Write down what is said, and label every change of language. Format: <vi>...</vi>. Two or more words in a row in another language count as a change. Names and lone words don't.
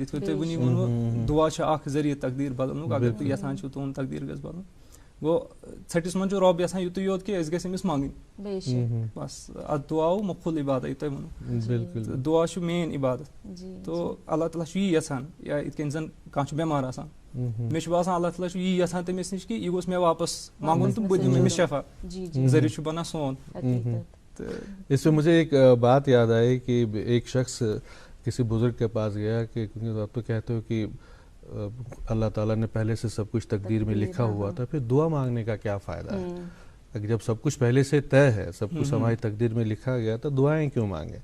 <ks>یِتھ کٔنۍ تۄہہِ وٕنی ووٚنوٕ دُعا چھُ اکھ ذٔریعہٕ تقدیٖر بدلنُک اگر تُہۍ یژھان چھِو تُہُنٛد تقدیٖر گژھِ بدلُن گوٚو ژھٔٹِس منٛز چھُ رۄب یژھان یِتُے یوت کہِ أسۍ گژھِ أمِس منٛگٕنۍ بس اتھ دُعاو مُفُل عبادت یہِ تۄہہِ ووٚنوٕ دُعا چھُ مین عبادت. تو اللہ تعالیٰ چھُ یی یژھان یا یِتھ کٔنۍ زن کانٛہہ چھُ بٮ۪مار آسان مےٚ چھُ باسان اللہ تعالیٰ چھُ یی یژھان تٔمِس نِش کہِ یہِ گوٚژھ مےٚ واپس منٛگُن تہٕ بہٕ دِمہٕ أمِس شفا ذٔریعہٕ چھُ بنان سون.</ks> <ur>اس سے مجھے ایک بات یاد آئی کہ ایک شخص کسی بزرگ کے پاس گیا کہ کیونکہ آپ تو کہتے ہو کہ اللہ تعالیٰ نے پہلے سے سب کچھ تقدیر میں لکھا ہوا تھا پھر دعا مانگنے کا کیا فائدہ ہے. اگر جب سب کچھ پہلے سے طے ہے سب کچھ ہماری تقدیر میں لکھا گیا تو دعائیں کیوں مانگیں.</ur>